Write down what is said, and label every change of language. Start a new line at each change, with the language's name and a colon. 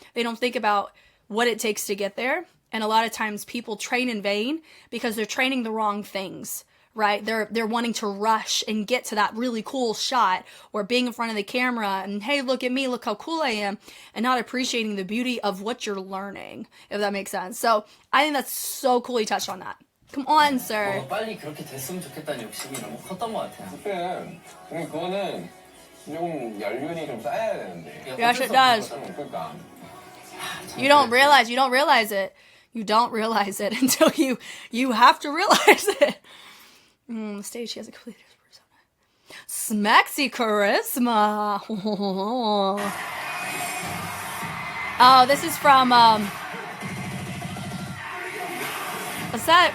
English: They don't think about what it takes to get there. And a lot of times people train in vain because they're training the wrong things, right? They're wanting to rush and get to that really cool shot, or being in front of the camera and, hey, look at me, look how cool I am, and not appreciating the beauty of what you're learning, if that makes sense. So I think that's so cool he touched on that. Come on, sir.
Korean: 빨리 그렇게 됐으면 좋겠다는 욕심이 너무 컸던 것 같아요. 그때 그거는 좀 연륜이 좀 쌓여야 되는데.
English: Yes, it does.
Korean: 그러니까.
English: You don't realize it. You don't realize it until you have to realize it. The stage, she has a completely different persona. Smexy charisma. Oh, this is from, what's that?